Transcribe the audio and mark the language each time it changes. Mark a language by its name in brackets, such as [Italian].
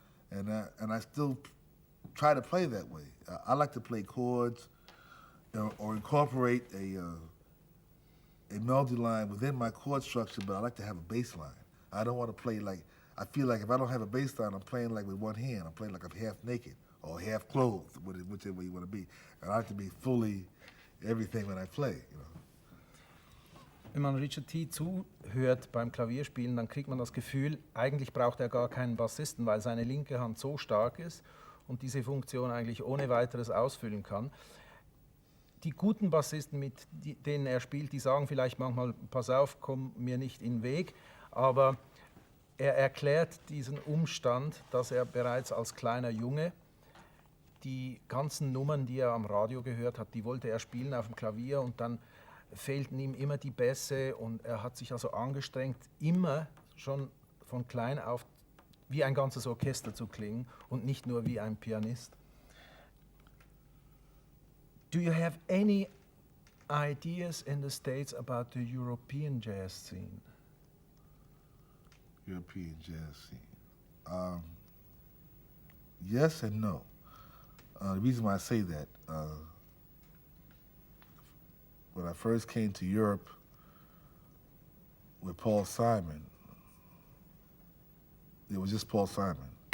[English] And I still try to play that way. I like to play chords or incorporate a melody line within my chord structure, but I like to have a bass line. I don't want to play like, I feel like if I don't have a bass line, I'm playing like with one hand. I'm playing like I'm half naked or half clothed, whichever way you want to be. And I like to be fully everything when I play, you know. [German] Wenn man Richard T. zuhört beim Klavierspielen, dann kriegt man das Gefühl, eigentlich braucht er gar keinen Bassisten, weil seine linke Hand so stark ist und diese Funktion eigentlich ohne weiteres ausfüllen kann. Die guten Bassisten, mit denen er spielt, die sagen vielleicht manchmal, pass auf, komm mir nicht in den Weg, aber er erklärt diesen Umstand, dass er bereits als kleiner Junge die ganzen Nummern, die er am Radio gehört hat, die wollte er spielen auf dem Klavier und dann fehlten ihm immer die Bässe und er hat sich also angestrengt, immer schon von klein auf wie ein ganzes Orchester zu klingen und nicht nur wie ein Pianist. [English] Do you have any ideas in the States about the European jazz scene? European jazz scene. Yes and no. The reason why I say that, when I first came to Europe with Paul Simon, it was just Paul Simon.